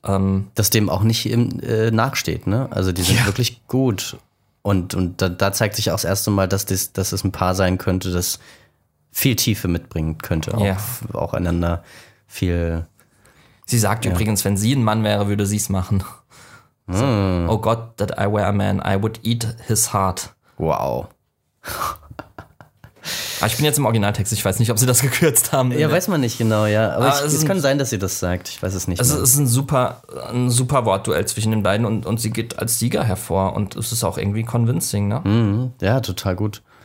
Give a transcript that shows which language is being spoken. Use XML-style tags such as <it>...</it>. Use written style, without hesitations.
<de>das dem auch nicht im nachsteht, ne? Also die sind wirklich gut. Und da zeigt sich auch das erste Mal, dass es ein Paar sein könnte, das viel Tiefe mitbringen könnte. Ja. Auch einander viel. Sie sagt übrigens, wenn sie ein Mann wäre, würde sie es machen. Mm.</de> <en>So,</en> <de>oh Gott,</de> <en>that I were a man, I would eat his heart.</en> <de>Wow. Ich bin jetzt im Originaltext, ich weiß nicht, ob sie das gekürzt haben. Ja, weiß man nicht genau, ja. Aber es kann sein, dass sie das sagt, ich weiß es nicht. Es ist ein super Wortduell zwischen den beiden und sie geht als Sieger hervor und es ist auch irgendwie convincing, ne? Mhm. Ja, total gut.</de>